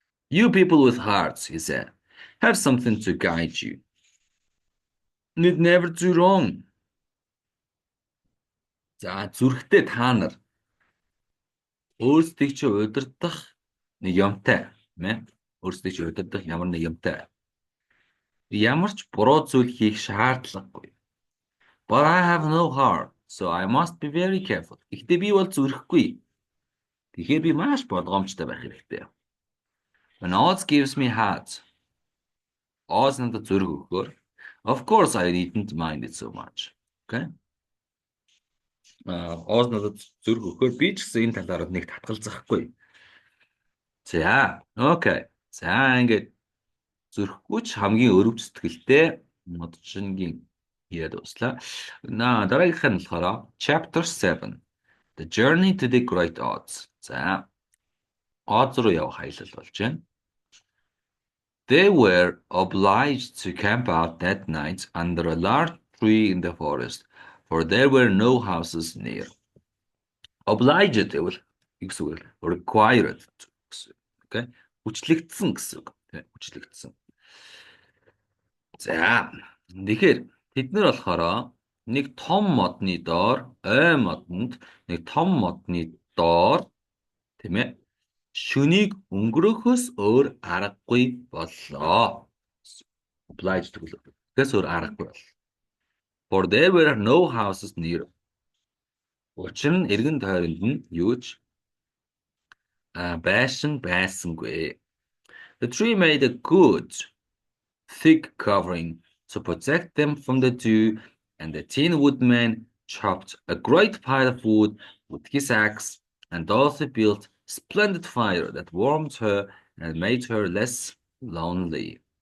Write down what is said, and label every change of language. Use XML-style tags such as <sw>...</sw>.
<en>You people with hearts, he said, have something to guide you. Need never do wrong.</en> <mn>За зүрхтэй та нар өөрсдийг чи удирдах нэг юмтай, тийм ээ? Өөрсдийг чи удирдах ямар нэг юмтай. Ямар ч буруу зүйл хийх шаардлагагүй.</mn> <en>But I have no heart, so I must be very careful.</en> <mn>Гэхдээ би бол зүрхгүй. Тэгэхээр би маш болгоомжтой байх хэрэгтэй.</mn> <en>When Oz gives me heart,</en> <mn>Oz надад зүрх өгөхөөр,</mn> <en>of course I needn't mind it so much. Okay?</en> <mn>Oz надад зүрх өгөхөөр би ч гэсэн энэ талаар нэг татгалзахгүй. За, окей. За ингээд зүрхгүй ч хамгийн өрөвч сэтгэлтэй модчингийн яриад дуслаа. Дараагийнх нь болохоор Chapter 7.</mn> <en>The Journey to the Great Oz.</en> <mn>За, Oz руу явах аялал болж байна.</mn> <en>They were obliged to camp out that night under a large tree in the forest, for there were no houses near.</en> <mn>Obliged гэвэл юу гэсэн үг вэ? Required гэсэн. Okay? Хүчлэгдсэн гэсэн үг. Хүчлэгдсэн. За, тэгэхээр тэд нар болохоор нэг том модны доор, ой модонд нэг том модны доор тийм ээ шөнийг өнгөрөхөөс өөр аргагүй боллоо. Obliged гэвэл тэгээс өөр аргагүй бол.</mn> <en>For there were no houses near.</en> <mn>Учир нь эргэн тойронд нь юу ч байшин байсангүй.</mn> <en>The tree made a good, thick covering to protect them from the dew, and the Tin Woodman chopped a great pile of wood with his axe, and Dorothy built a splendid fire that warmed her and made her less lonely.</en>